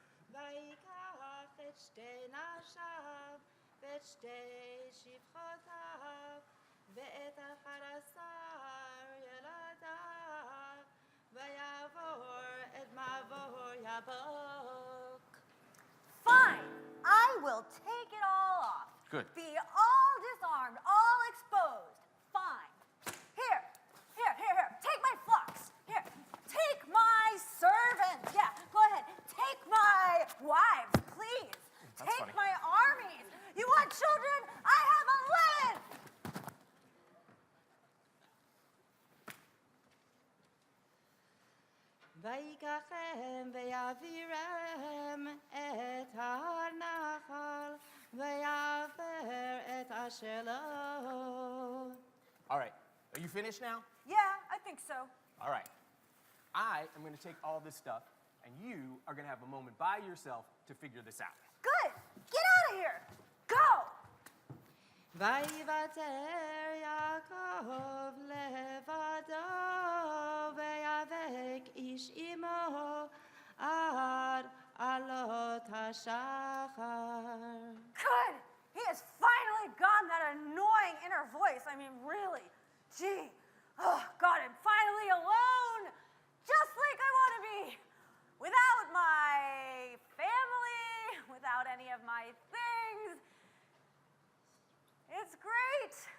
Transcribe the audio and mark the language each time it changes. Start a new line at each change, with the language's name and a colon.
Hebrew: ויקח את שתי נשיו ואת שתי שפחותיו ואת 11 ילדיו ויעבור את מעבור יבוק.
English: Fine. I will take it all off. Good. Be all disarmed, all exposed. Fine. Here. Take my flocks. Here. Take my servants. Yeah, go ahead. Take my wives, please. That's Take funny. my armies. You want children? I have 11.
Hebrew: ויקחם ויעבירם את ההר נחל ויעבר את אשר לו.
English: All right. Are you finished now? Yeah, I think so. All right. I am going to take all this stuff and you are going to have a moment by yourself to figure this out. Good. Get out of here. Go.
Hebrew: ויוותר יעקב לבדו ויאבק איש עמו עד עלות השחר.
English: Good. He has finally gotten that annoying inner voice. I mean, really. Gee. Oh, God, I'm finally alone. Just like I want to be. Without my family, without any of my things. It's great.